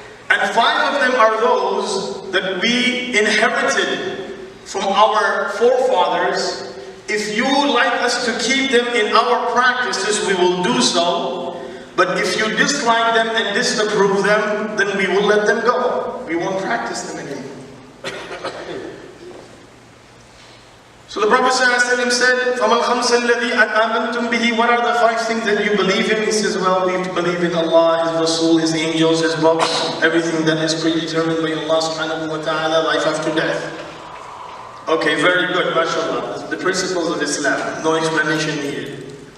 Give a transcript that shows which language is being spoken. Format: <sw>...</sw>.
<en>And 5 of them are those that we inherited from our forefathers. If you like us to keep them in our practices, we will do so. But if you dislike them and disapprove them, then we will let them go. We won't practice them anymore. So the Prophet ﷺ said,</en> <ar>فَمَا الْخَمْسَ الَّذِي آمَنْتُمْ بِهِ.</ar> <en>What are the 5 things that you believe in? He says, well, we believe in Allah, His Rasul, His angels, His books, everything that is predetermined by Allah subhanahu wa ta'ala, life after death. Okay, very good, mashallah. The principles of Islam, no explanation needed.</en>